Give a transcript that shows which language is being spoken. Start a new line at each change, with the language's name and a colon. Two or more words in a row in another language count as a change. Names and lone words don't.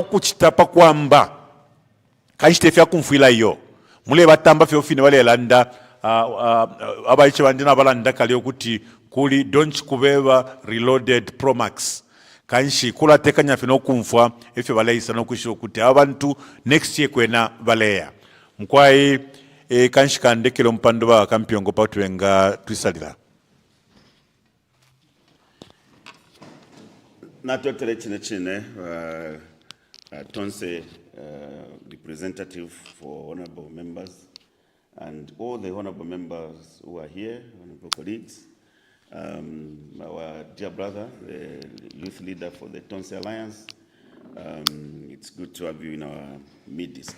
Bemba: kuchitapa kwamba kashite fya kumfila yo mule batamba fyo fine bale landa abayiche bandina balanda kali okuti kuli don't kubeba reloaded Pro Max kanshi kula tekanya fino kumfwa efyo baleisa no kushiro kuti abantu next year kwena baleya mkwai kanshi kandekelo mpando ba kampiongo patwenga twisalira natotele chine
English: tonse representative for honorable members and all the honorable members who are here, honorable colleagues, our dear brother, the youth leader for the Tonse Alliance. It's good to have you in our midst.